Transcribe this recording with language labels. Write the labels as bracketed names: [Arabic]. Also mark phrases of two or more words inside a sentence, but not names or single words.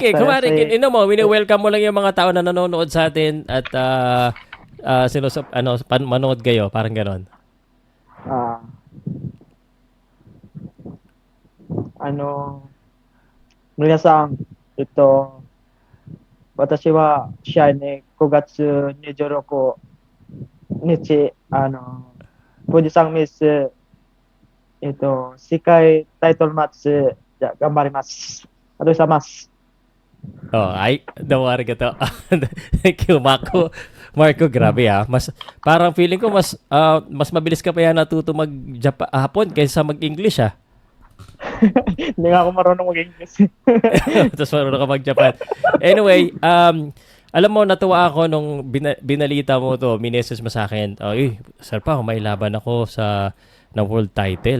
[Filipino] Sige, kumari, say, wini-welcome mo lang yung mga tao na nanonood sa atin at manood kayo, parang ganon. ah, ano, minasan, ito, [Japanese] 私は試合に 9月26日、富士山ミス、世界タイトルマッチ、じゃあ頑張ります。ありがとうございます。 [Filipino] Oh, ay, [English] don't worry [Filipino] ka to. [English] Thank you, Marco. [Filipino] Marco, grabe ah. Parang feeling ko mas mabilis ka pa yan natuto mag-Hapon kaysa mag-English ah. Hindi nga ako marunong mag-English. Tapos marunong ka mag-Japan. Anyway, alam mo, natuwa ako nung binalita mo to, mineses mo sa akin, ay, sir pa, may laban ako na [English] world title.